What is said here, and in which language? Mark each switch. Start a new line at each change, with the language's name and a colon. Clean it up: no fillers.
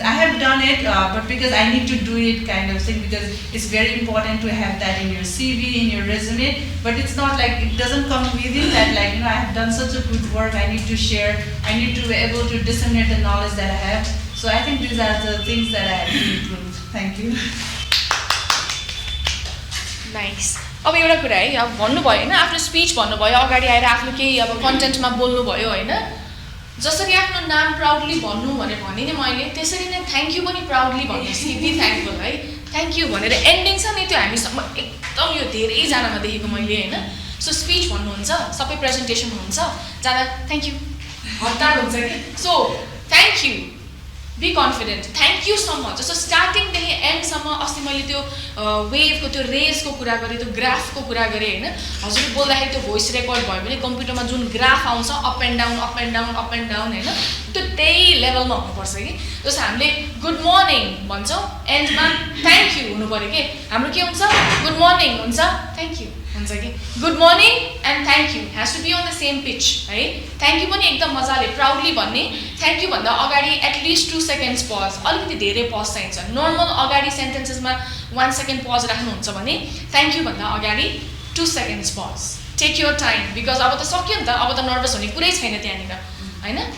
English: I have done it, but because I need to do it kind of thing, because it's very important to have that in your CV, in your resume, but it's not it doesn't come within that, I have done such a good work, I need to share, I need to be able to disseminate the knowledge that I have. So I think these are the things that I have to improve. Thank you. Nice.
Nepali: अब एउटा कुरा है, अब भन्नुभयो होइन, आफ्नो speech भन्नुभयो, अगाडि आएर आफ्नो केही अब कन्टेन्टमा बोल्नुभयो होइन, जसरी आफ्नो नाम प्राउडली भन्नु भनेर भने नि मैले, त्यसरी नै थ्याङ्क यू पनि प्राउडली भन्नुहोस् कि बी थ्याङ्कफुल है. थ्याङ्क यू भनेर एन्डिङ छ नि, त्यो हामीसम्म एकदम यो धेरैजनामा देखेको मैले होइन. सो स्पिच भन्नुहुन्छ, सबै प्रेजेन्टेसन हुन्छ, जाँदा थ्याङ्क यू हतार हुन्छ कि.
English: So thank you, be confident, thank you so much.
Nepali: जस्तो स्टार्टिङदेखि एन्डसम्म, अस्ति मैले त्यो वेभको त्यो रेसको कुरा गरेँ, त्यो ग्राफको कुरा गरेँ होइन. हजुरले बोल्दाखेरि त्यो भोइस रेकर्ड भयो भने कम्प्युटरमा जुन ग्राफ आउँछ up and down up and down up and down होइन, त्यो त्यही लेभलमा हुनुपर्छ कि. जस्तो हामीले गुड मर्निङ भन्छौँ, एन्डमा थ्याङ्क यू हुनु पऱ्यो कि. हाम्रो के हुन्छ, गुड मर्निङ हुन्छ, थ्याङ्क यू हुन्छ कि.
English: Good morning and thank you has to be on the same pitch है.
Nepali: थ्याङ्क यू पनि एकदम मजाले प्राउडली भन्ने. थ्याङ्क यू भन्दा अगाडि एटलिस्ट 2 सेकेन्ड्स पज, अलिकति धेरै पज चाहिन्छ. नर्मल अगाडि सेन्टेन्सेसमा 1 सेकेन्ड पज राख्नुहुन्छ भने थ्याङ्क यू भन्दा अगाडि 2 seconds pause. Take your time, because अब त सक्यो नि त, अब त नर्भस हुने कुरै छैन त्यहाँनिर होइन.